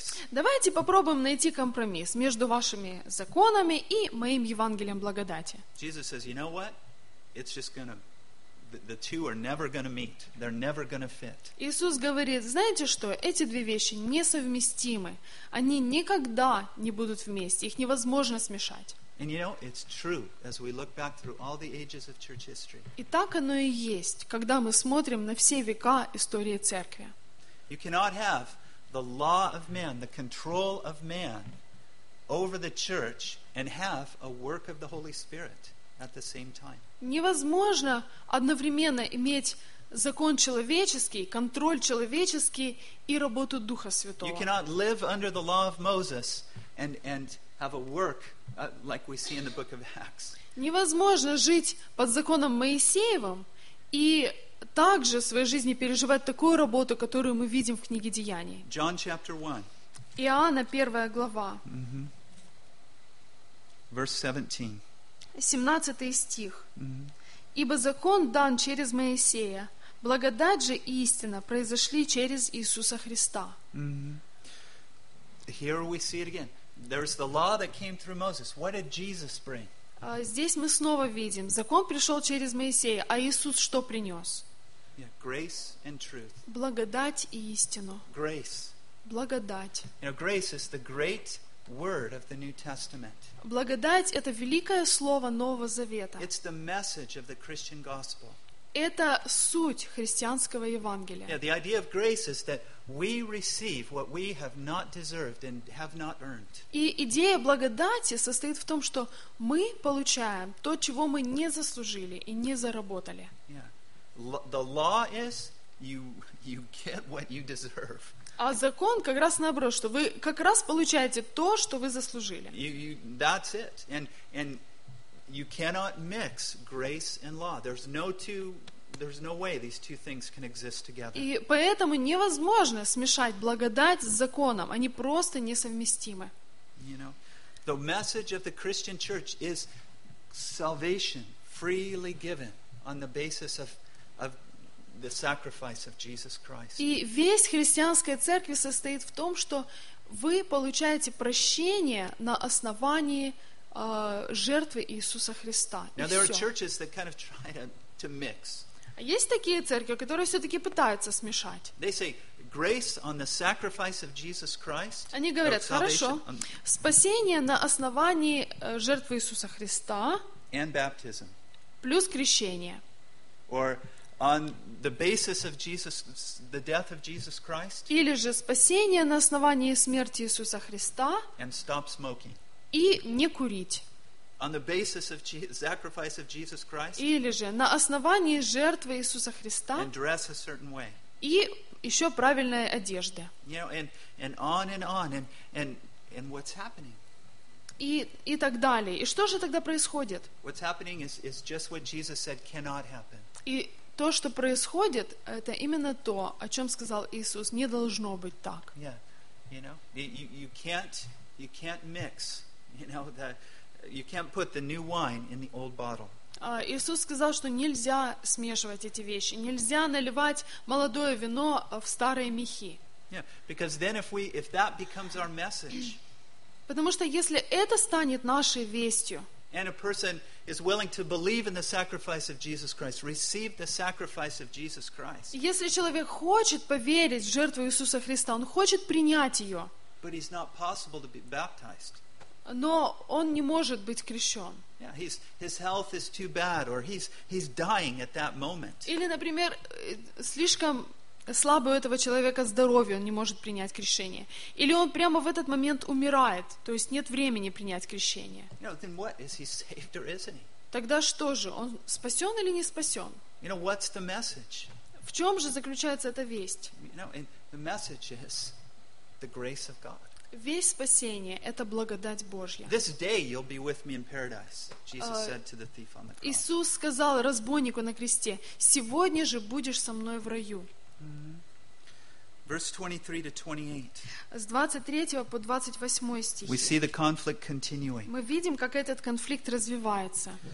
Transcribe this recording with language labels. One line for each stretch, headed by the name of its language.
Russian: Давайте попробуем найти компромисс между вашими законами и моим Евангелием благодати. Иисус говорит: знаете что? Это просто будет...
English: The two are never going to meet. They're never going to fit.
Russian: Иисус говорит: знаете что? Эти две вещи несовместимы. Они никогда не будут вместе. Их невозможно смешать.
English: And you know, it's true as we look back through all the ages of church history.
Russian: И так оно и есть, когда мы смотрим на все века истории церкви.
English: You cannot have the law of man, the control of man over the church and have a work of the Holy Spirit at the same time.
Russian: Невозможно одновременно иметь закон человеческий, контроль человеческий и работу Духа Святого.
English: You cannot live under the law of Moses and have a work like we see in the book of Acts.
Russian: Невозможно жить под законом Моисеевым и также в своей жизни переживать такую работу, которую мы видим в книге Деяний.
English: John chapter 1.
Russian: Иоанна 1 глава.
English: Mm-hmm. Verse 17.
Russian: 17 стих. Mm-hmm. «Ибо закон дан через Моисея, благодать же и истина произошли через Иисуса Христа».
English: Mm-hmm. Here we see it again. There's the law that came through Moses. What did Jesus bring?
Russian: Здесь мы снова видим. Закон пришел через Моисея, а Иисус что принес?
English: Yeah, grace and truth.
Russian: Благодать и истину.
English: Grace.
Russian: Благодать.
English: You know, grace is the great word of the New Testament.
Russian: Благодать — это великое слово Нового Завета.
English: It's the message of the Christian gospel.
Russian: Это суть христианского Евангелия.
English: Yeah, the idea of grace is that we receive what we have not deserved and have not earned.
Russian: И идея благодати состоит в том, что мы получаем то, чего мы не заслужили и не заработали.
English: Yeah. The law is you get what you deserve.
Russian: А закон как раз наоборот, что вы как раз получаете то, что вы заслужили.
English: That's it. And you cannot mix grace and law. There's no way these two things can exist together.
Russian: И поэтому невозможно смешать благодать с законом. Они просто несовместимы.
English: You know, the message of the Christian church is salvation freely given on the basis of the sacrifice of Jesus Christ.
Russian: И весь христианская церковь состоит в том, что вы получаете прощение на основании жертвы Иисуса Христа.
English: Now there are churches that kind of try to mix.
Russian: Есть такие церкви, которые все-таки пытаются смешать.
English: They say grace on the sacrifice of Jesus Christ.
Russian: Они говорят, хорошо, спасение на основании жертвы Иисуса Христа.
English: And baptism.
Russian: Плюс крещение.
English: Or on the basis of Jesus, the death of Jesus Christ.
Russian: Или же спасение на основании смерти Иисуса Христа.
English: And stop smoking.
Russian: И не курить.
English: On the basis of sacrifice of Jesus Christ.
Russian: Или же на основании жертвы Иисуса Христа.
English: And dress a certain way.
Russian: И еще правильные одежды.
English: You know, and on and on and what's happening?
Russian: И так далее. И что же тогда происходит?
English: What's happening is just what Jesus said cannot happen.
Russian: И то, что происходит, это именно то, о чем сказал Иисус, не должно быть так.
English: Yeah, you know, you can't mix, you know that. You can't put the new wine in the old bottle.
Russian: Иисус сказал, что нельзя смешивать эти вещи, нельзя наливать молодое вино в старые мехи.
English: Yeah, because then if that becomes our message.
Russian: Потому что если это станет нашей вестью.
English: And a person is willing to believe in the sacrifice of Jesus Christ, receive the sacrifice of Jesus Christ.
Russian: Если человек хочет поверить в жертву Иисуса Христа, он хочет принять ее.
English: But it's not possible to be baptized.
Russian: Но он не может быть крещен.
English: Yeah, his health is too bad, or he's dying at that moment.
Russian: Или, например, слишком слабое у этого человека здоровье, он не может принять крещение. Или он прямо в этот момент умирает, то есть нет времени принять крещение.
English: You know, then what? Is he saved or isn't he?
Russian: Тогда что же, он спасен или не спасен?
English: You know, what's the message?
Russian: В чем же заключается эта весть?
English: You know, the message is the grace of God.
Russian: Весь спасение — это благодать Божья. Иисус сказал разбойнику на кресте, «Сегодня же будешь со мной в раю».
English: Verse 23-28.
Russian: С 23 по 28 стих. Мы видим, как этот конфликт развивается.